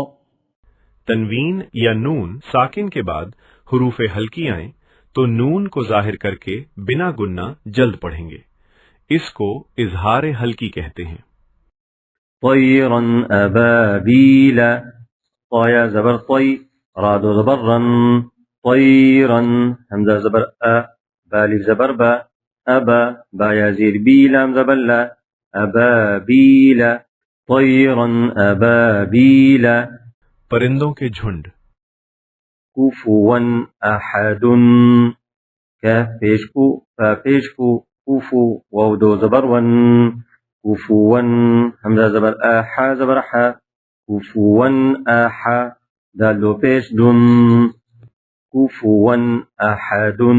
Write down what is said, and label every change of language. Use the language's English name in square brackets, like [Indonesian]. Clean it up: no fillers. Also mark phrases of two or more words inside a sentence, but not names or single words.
[Urdu] تنوین یا نون ساکن کے بعد حروف ہلکی آئیں تو نون کو ظاہر کر کے بنا گننا جلد پڑھیں گے، اس کو اظہار ہلکی کہتے ہیں۔ [Arabic] طیرا ابابیل، طایا زبر طی، را دو زبر رن، طیرا، حمزہ زبر ا، بالف زبر با، ابا، با یا زیر بی، لام زبر لا، ابابیل، طیرا ابابیل۔ [Urdu] پرندوں کے جھنڈ۔ [Arabic] کفوا احد، کاف پیش کو، فا پیش کو، کفو، واو دو زبر ون، کفوا، حمزہ زبر آ، حا زبر حا، کفوا احا، دال دو پیش دن، کفوا احد۔